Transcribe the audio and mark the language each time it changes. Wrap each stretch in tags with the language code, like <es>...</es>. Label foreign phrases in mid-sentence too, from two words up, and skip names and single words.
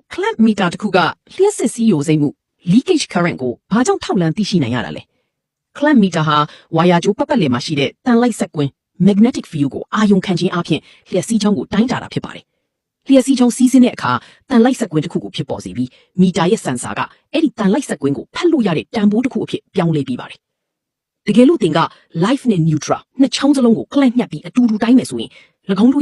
<en>Clamp meter</en> <my>တစ်ခုကလျှက်စစ်စီးယိုစိမ့်မှု</my> <en>leakage current</en> <my>ကိုဘာကြောင့်ထောက်လှမ်းသိရှိနိုင်ရတာလဲ</my> <en>Clamp meter</en> <my>ဟာဝါယာကြိုးပတ်ပတ်လည်မှာရှိတဲ့တန်လိုက်ဆက်ကွင်း</my> <en>magnetic field</en> <my>ကိုအာရုံခံခြင်းအပြင်လျှက်စီးချောင်းကိုတိုင်းတာတာဖြစ်ပါတယ်လျှက်စီးချောင်းစီးဆင်းတဲ့အခါတန်လိုက်ဆက်ကွင်းတစ်ခုကို ဖြစ်ပေါ်စေပြီးမီတာရဲ့စင်ဆာကအဲ့ဒီတန်လိုက်ဆက်ကွင်းကိုဖတ်လို့ရတဲ့တန်ဖိုးတစ်ခုအဖြစ်ပြောင်းလဲပြီးပါတယ်တကယ်လို့သင်က live နဲ့ neutral နှစ်ချောင်းစလုံးကို clamp ညှပ်ပြီးအတူတူတိုင်းမယ်ဆိုရင်၎င်းတို့</my>